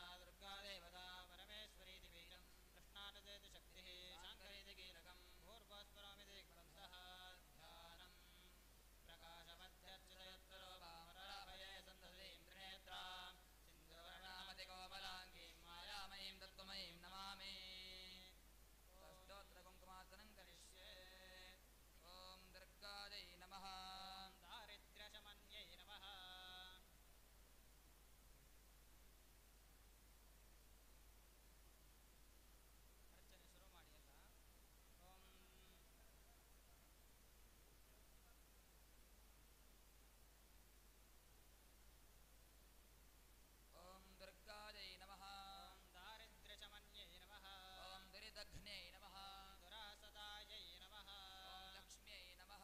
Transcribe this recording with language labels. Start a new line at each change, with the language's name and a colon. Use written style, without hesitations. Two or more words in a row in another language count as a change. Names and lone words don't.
Sanskrit: ದುರ್ಗಾ ದೇವತಾ ಪರಮೇಶ್ವರಿ ದಿವೀಜಂ ಕೃಷ್ಣಾನದೇತಿ ಶಕ್ತಿ ಶಾಂಕರೇತಿ ಕೀಲಕಂ ಭೂರ್ಭಸ್ವರಾಮಿತಿ ಗ್ರಂಥಃ ಧ್ಯಾನಂ ಪ್ರಕಾಶಮಧ್ಯರ್ಚಿತಯತ್ತರೋ ಭಾಮರಾಭಯೇ ಸಂದಧಿ ಇಂದ್ರನೇತ್ರಾ ಸಿಂಧುವರ್ಣಾಮತಿ ಕೋಮಲಾಂಗೀಂ ಮಾಯಾಮಯೀಂ ತತ್ವಮಯೀಂ ನಮಾಮಿ. ಅಷ್ಟೋತ್ತರ ಕುಂಕುಮಾರ್ಚನಂ ಕರಿಷ್ಯೆ. ಓಂ ದುರ್ಗಾದೈ ನಮಃ. दारिद्र्यशमन्यै नमः.
Kannada: ಅರ್ಚನೆ ಶುರು ಮಾಡಿ ಅಲ್ಲ.
Sanskrit: ಓಂ ದುರ್ಗಾದೈ ನಮಃ. दारिद्र्यशमन्यै नमः. ಓಂ ದುರಿದಘ್ನೇ ನಮಃ. ದುರಾಸದಾಯೈ ನಮಃ. ಓಂ ಲಕ್ಷ್ಮ್ಯೈ ನಮಃ.